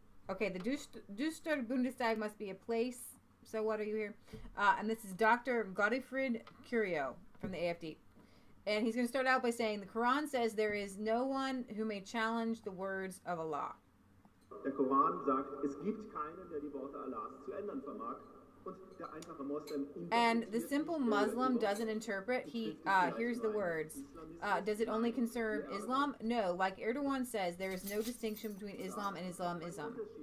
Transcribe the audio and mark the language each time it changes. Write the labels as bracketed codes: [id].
[en] Okay, the Duster Bundestag must be a place. So what are you here? And this is Dr. Godefroy Curio from the AFD. And he's going to start out by saying, the Quran says there is no one who may challenge the words of Allah. [de] Der Koran sagt, es gibt keinen, der die Worte Allahs zu ändern vermag. Und der einfache Moslem [en] And the simple Muslim doesn't interpret. Here's the words. Does it only concern Islam? No. Like Erdogan says, there is no distinction between Islam and Islamism.